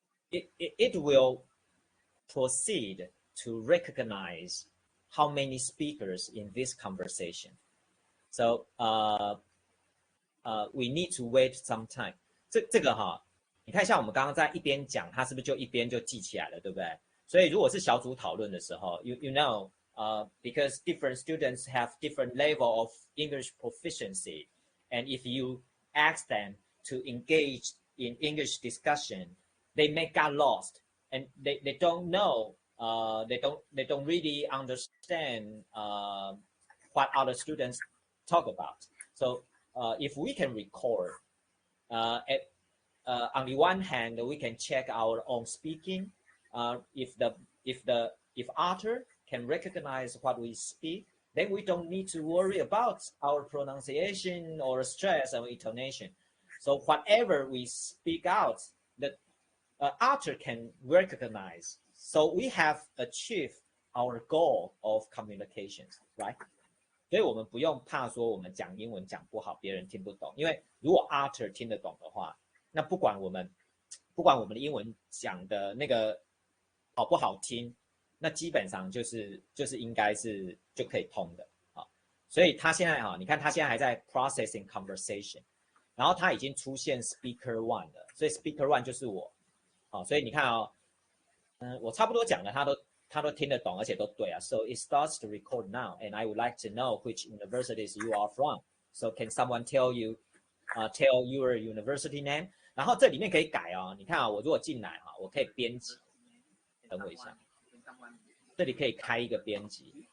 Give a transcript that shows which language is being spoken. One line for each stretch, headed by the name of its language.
English: It will proceed to recognize how many speakers in this conversation. So we need to wait some time.
Chinese: 这个哈，你看像我们刚刚在一边讲，它是不是就一边就记起来了，对不对？所以如果是小组讨论的时候
English: you know, because different students have different level of English proficiency, and if you ask them to engage in English discussion, they may get lost and they don't know, they don't really understand what other students talk about. So if we can record, on the one hand, we can check our own speaking. If Otter can recognize what we speak, then we don't need to worry about our pronunciation or stress or intonation. So whatever we speak out, that Otter can recognize. So we have achieved our goal of communications, right?
Chinese: 所以我们不用怕说我们讲英文讲不好，别人听不懂，因为如果 Otter 听得懂的话，那不管我们的英文讲的那个好不好听，那基本上就是应该是就可以通的啊。所以他现在你看他现在还在
English: processing conversation，
Chinese: 然后他已经出现 speaker one 了，所以 speaker one 就是我，所以你看我差不多讲的他都听得懂，而且都对啊。
English: So it starts to record now, and I would like to know which universities you are from. So can someone tell your university name?
Chinese: 然后这里面可以改哦，你看我如果进来我可以编辑。等我一下，这里可以开一个编辑。